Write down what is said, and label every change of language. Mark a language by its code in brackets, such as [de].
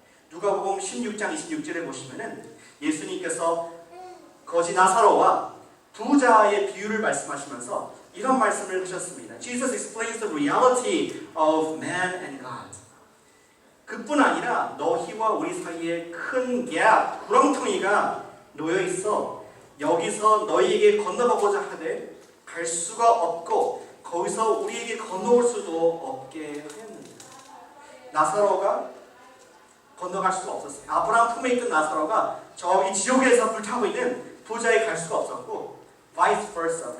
[ko] 누가복음 16장 26절에 보시면은 예수님께서 거지 나사로와 부자의 비유를 말씀하시면서 이런 말씀을 하셨습니다. [en] Jesus explains the reality of man and God. [ko] 그뿐 아니라 너희와 우리 사이에 큰 갭, 구렁텅이가 놓여 있어 여기서 너희에게 건너가고자 하되 갈 수가 없고 거기서 우리에게 건너올 수도 없게 하였느니라. 나사로가 건너갈 수가 없었어요. 아브라함 품에 있던 나사로가 저기 지옥에서 불타고 있는 부자에 갈 수가 없었고 vice versa.